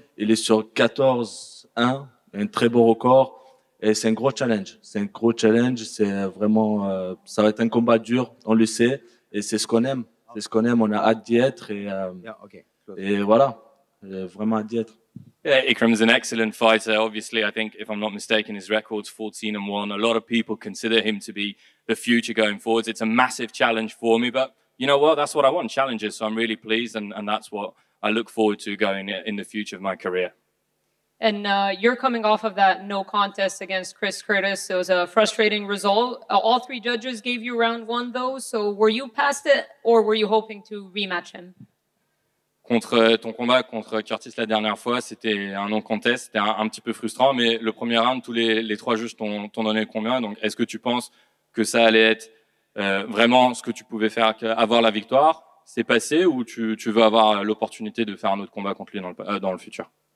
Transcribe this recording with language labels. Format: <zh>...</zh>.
<fr>Il est sur 14-1, un très beau record. Et c'est un gros challenge. C'est vraiment, ça va être un combat dur, on le sait. Et c'est ce qu'on aime. On a hâte d'y être et voilà, vraiment hâte d'y être.</fr> <en>Yeah, Ikram's an excellent fighter. Obviously, I think, if I'm not mistaken, his record's 14-1. A lot of people consider him to be the future going forwards. It's a massive challenge for me, but you know what? That's what I want, challenges. So I'm really pleased, and that's what I look forward to going in the future of my career. And you're coming off of that no contest against Chris Curtis. It was a frustrating result. All 3 judges gave you round 1, though. So were you past it, or were you hoping to rematch him?</en> <fr>Contre ton combat contre Curtis la dernière fois, c'était un non-contest, c'était un petit peu frustrant, mais le premier round, tous les 3 juges t'ont donné combien? Donc, est-ce que tu penses que ça allait être vraiment ce que tu pouvais faire, avoir la victoire? C'est passé, ou tu veux avoir l'opportunité de faire un autre combat contre lui dans le futur?</fr>